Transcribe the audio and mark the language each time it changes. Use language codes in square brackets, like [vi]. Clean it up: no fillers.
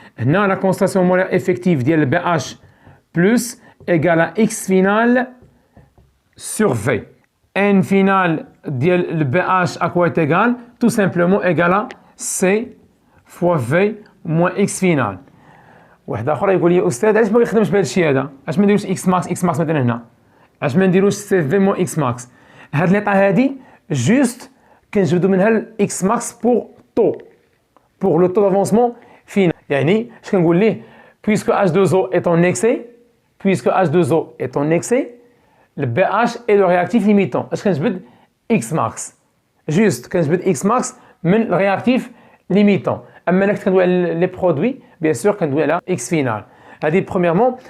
[fr] هنا la concentration molaire effective ديال bh plus égal à x final sur v. N final ديال le BH à quoi est égal? Tout simplement égal à C fois V moins X final. [ar] واحد اخر يقول لي استاذ علاش ما كيخدمش بهذا الشيء هذا؟ علاش ما نديروش X max مثلا هنا؟ علاش ما نديروش C V moins X max؟ هاد ليطا هادي جوست كنجبدو منها ال X max [fr] pour le taux d'avancement final. [ar] يعني اش كنقول ليه؟ [fr] puisque H2O est en excès, le BH est le réactif limitant. Est-ce que je veux X max? Juste, quand je veux X max, mais le réactif limitant. Maintenant, les produits, bien sûr, quand on a X final. Premièrement.